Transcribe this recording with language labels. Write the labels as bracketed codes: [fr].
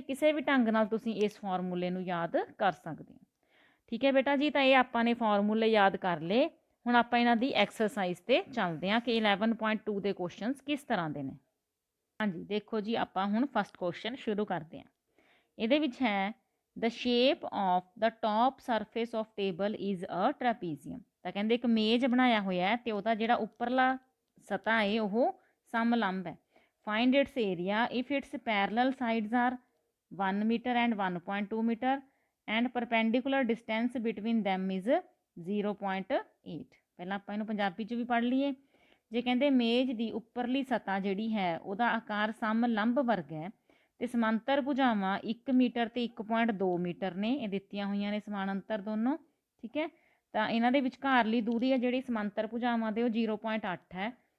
[pa] ਕਿਸੇ ਵੀ ਢੰਗ ਨਾਲ ਤੁਸੀਂ ਇਸ ਫਾਰਮੂਲੇ ਨੂੰ ਯਾਦ ਕਰ ਸਕਦੇ ਹੋ। ਠੀਕ ਹੈ ਬੇਟਾ ਜੀ। ਤਾਂ ਇਹ ਆਪਾਂ ਨੇ ਫਾਰਮੂਲੇ ਯਾਦ ਕਰ ਲਏ। ਹੁਣ ਆਪਾਂ ਇਹਨਾਂ ਦੀ ਐਕਸਰਸਾਈਜ਼ ਤੇ ਚੱਲਦੇ ਹਾਂ ਕਿ 11.2 ਦੇ ਕੁਐਸਚਨਸ ਕਿਸ ਤਰ੍ਹਾਂ ਦੇ ਨੇ। ਹਾਂਜੀ ਦੇਖੋ ਜੀ, ਆਪਾਂ ਹੁਣ ਫਸਟ ਕੁਐਸਚਨ ਸ਼ੁਰੂ ਕਰਦੇ ਹਾਂ। ਇਹਦੇ ਵਿੱਚ ਹੈ [en] the shape of the top surface of table is a trapezium। [pa] ਤਾਂ ਕਹਿੰਦੇ ਇੱਕ ਮੇਜ਼ ਬਣਾਇਆ ਹੋਇਆ ਹੈ ਤੇ ਉਹਦਾ ਜਿਹੜਾ ਉੱਪਰਲਾ ਸਤ੍ਹਾ ਹੈ ਉਹ ਸਮਲੰਬ ਹੈ। [en] find its area if its parallel sides are 1 meter and 1.2 meter and perpendicular distance between them is 0.8। [pa] ਪਹਿਲਾਂ ਆਪਾਂ ਇਹਨੂੰ ਪੰਜਾਬੀ 'ਚ ਵੀ ਪੜ੍ਹ ਲਈਏ। ਜੇ ਕਹਿੰਦੇ ਮੇਜ਼ ਦੀ ਉੱਪਰਲੀ ਸਤ੍ਹਾ ਜਿਹੜੀ ਹੈ ਉਹਦਾ ਆਕਾਰ ਸਮਲੰਬ ਵਰਗ ਹੈ ਤੇ ਸਮਾਂਤਰ ਭੁਜਾਵਾਂ 1 ਮੀਟਰ ਤੇ 1.2 ਮੀਟਰ ਨੇ, ਇਹ ਦਿੱਤੀਆਂ ਹੋਈਆਂ ਨੇ ਸਮਾਨਾਂਤਰ ਦੋਨੋਂ। ਠੀਕ ਹੈ। ਤਾਂ ਇਹਨਾਂ ਦੇ ਵਿਚਕਾਰਲੀ ਦੂਰੀ ਹੈ ਜਿਹੜੀ ਸਮਾਂਤਰ ਭੁਜਾਵਾਂ ਦੇ ਉਹ 0.8 ਹੈ।